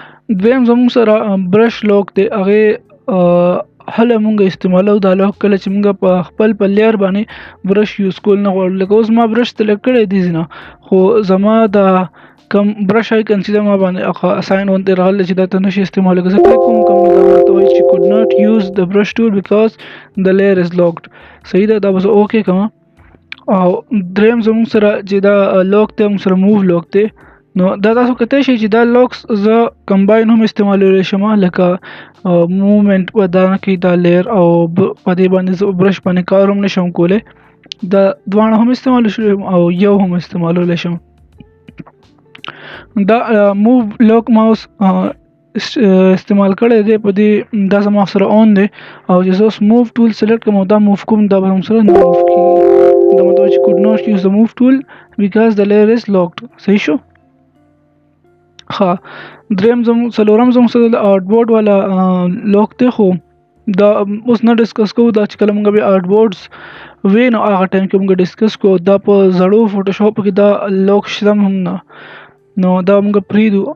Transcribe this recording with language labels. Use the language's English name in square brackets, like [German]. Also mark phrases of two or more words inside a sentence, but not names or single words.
[Pashto] دویم زموږ سره [English] brush lock [Pashto] دی هغې هله مونږ استعمالو. دا لوک کله چې مونږ په خپل په لیر باندې [English] brush use [Pashto] کول نه غواړو. لکه اوس ما [English] brush select [Pashto] کړی دی ځینه، خو زما دا کم [English] brush icon [Pashto] چې دا ما باندې اساین غوندې راغلی چې دا ته نشي استعمالولی. که زه کلیک کوم دا راته وایي چې [English] could not use the brush tool because the layer is locked. [Pashto] صحیح ده، دا به زه اوکې کوم. او دریم زموږ سره چې دا لوک دی موږ سره [English] move lock [Pashto] دی. نو دا تاسو کتای شئ چې دا لوکس زه کمباین هم استعمالولی شم، لکه موومنټ ودانه کوي دا لیر، او په دې باندې زه برش باندې کار هم نشم کولی. دا دواړه هم استعمالولی شم او یو هم استعمالولی شم. دا [English] move lock mouse [Pashto] استعمال کړی دی په دې، دا زما سره اون دی، او چې زه اوس موو ټول سلیکټ کوم او دا موو کوم دا به هم سره نه موو کېږي. دا مطلب چې [English] could not use the move tool because the layer is locked. [Pashto] صحیح شو؟ ښه، څلورم زموږ سره د [English] art board [Pashto] والا لوک دی، خو دا اوس نه ډسکس کوو. دا چې کله موږ بیا [English] art boards [Pashto] وی نو هغه ټایم کې موږ ډسکس کوو. دا په زړو فوټوشاپ کې دا لوک شته هم نه، نو دا موږ پرېږدو.